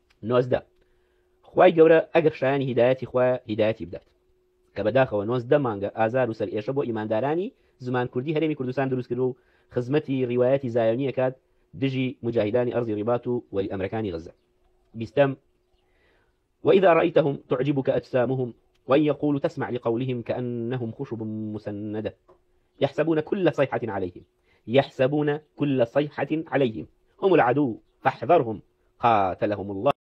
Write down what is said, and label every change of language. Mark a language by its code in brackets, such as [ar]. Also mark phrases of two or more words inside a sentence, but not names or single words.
[ckb] 19 خوای گەورە ئەگەر شایانی هیدایەتی خوایە هیدایەتی بدات کە بەداخەوە 19 مانگە ئازار و سەر ئێشە بۆ ئیماندارانی زمان کوردی هەرێمی کوردستان دروست کردو و خزمەتی ڕیوایەتی زایۆنی ئەکات دژی مجاهدانی ئەرضی ڕیبات و وەلی ئەمرەکانی غەزە. [ar] 20 وإذا رأيتهم تعجبك أجسامهم وإن يقولوا تسمع لقولهم كأنهم خشب مسندة يحسبون كل صيحة عليهم هم العدو فاحذرهم قاتلهم الله